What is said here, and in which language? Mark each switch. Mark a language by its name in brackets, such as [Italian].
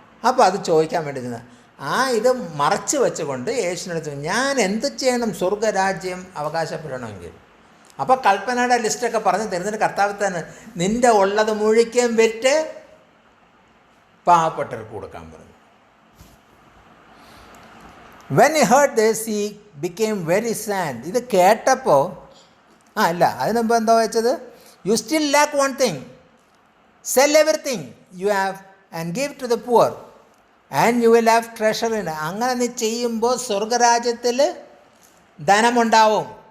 [Malayalam] അപ്പോൾ അത് ചോദിക്കാൻ വേണ്ടി ചെന്ന ഇത് മറച്ചു വെച്ചുകൊണ്ട് യേശുവിനടുത്ത് ഞാൻ എന്ത് ചെയ്യണം സ്വർഗരാജ്യം അവകാശപ്പെടണമെങ്കിൽ? അപ്പോൾ കൽപ്പനയുടെ ലിസ്റ്റൊക്കെ പറഞ്ഞ് തരുന്നതിന് കർത്താവ് തന്നെ നിൻ്റെ ഉള്ളത് മുഴുവൻ വിറ്റ് പാവപ്പെട്ടവർക്ക് കൊടുക്കാൻ പറഞ്ഞു. [English] When he heard this, he became very sad. [Malayalam] ഇത് കേട്ടപ്പോൾ അല്ല അതിന് മുമ്പ് എന്താ വെച്ചത്, [English] You still lack one thing, sell everything you have and give to the poor and you will have treasure in. [Malayalam] അങ്ങനെ നീ ചെയ്യുമ്പോൾ സ്വർഗരാജ്യത്തിൽ ധനമുണ്ടാവും.